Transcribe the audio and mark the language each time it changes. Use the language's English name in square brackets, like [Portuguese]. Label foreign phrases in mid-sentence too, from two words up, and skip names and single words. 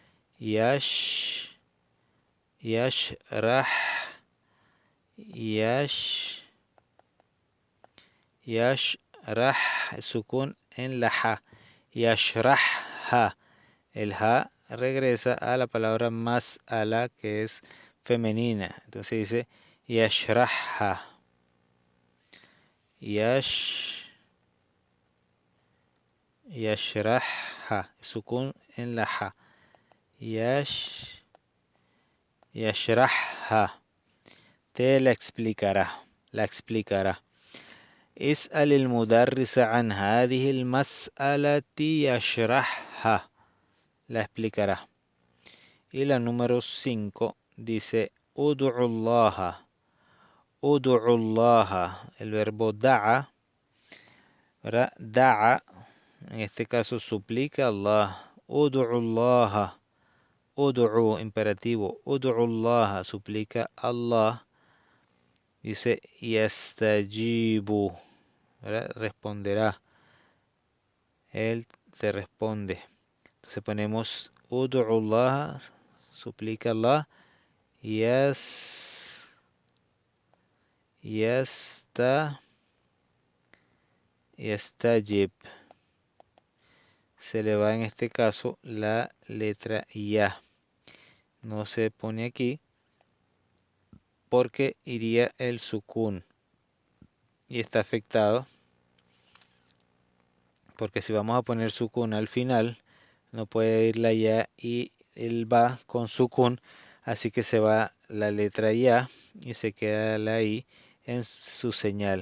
[Arabic] يشرح. يشرح. [Spanish] Sukun en la ja. يشرحها. El ha regresa a la palabra mas'ala, que es femenina. Entonces dice [Arabic] يشرحها. يشرحها. [Spanish] Sukun en la ja. يشرحها. Te la explicará. La explicará. [Arabic] اسأل المدرس عن هذه المسألة يشرحها. [Spanish] La explicará. Y la número 5 dice [Arabic] ادعو الله. ادعو الله. [Spanish] El verbo da'a. ¿Verdad? Da'a. En este caso suplica a Allah. [Arabic] ادعو الله. ادعو, imperativo. ادعو الله. [Spanish] Suplica a Allah. Dice yastajibu. Responderá. Él te responde. Entonces ponemos [Arabic] ادعو الله, [Spanish] suplica a Allah. Yastajib. Se le va en este caso la letra ya. No se pone aquí porque iría el sukun y está afectado, porque si vamos a poner sukun al final no puede ir la ya y el ba con sukun, así que se va la letra ya y se queda la i en su señal.